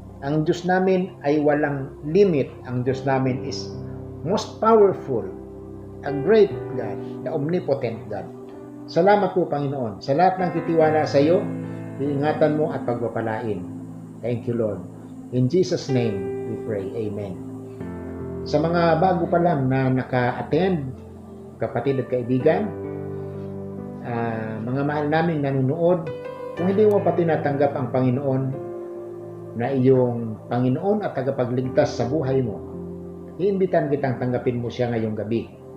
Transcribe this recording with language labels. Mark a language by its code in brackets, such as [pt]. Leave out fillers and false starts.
[tl] Ang Diyos namin ay walang limit. Ang Diyos namin [en] is most powerful, a great God, the omnipotent God. [tl] Salamat po, Panginoon. Sa lahat ng titiwala sa iyo, iingatan mo at pagpapalain. [en] Thank you, Lord. In Jesus' name, we pray. Amen. [tl] Sa mga bago pa lang na naka-attend, kapatid at kaibigan, mga mahal naming nanonood, kung hindi mo pa tinatanggap ang Panginoon na iyong Panginoon at tagapagligtas sa buhay mo, iimbitan kitang tanggapin mo siya ngayong gabi.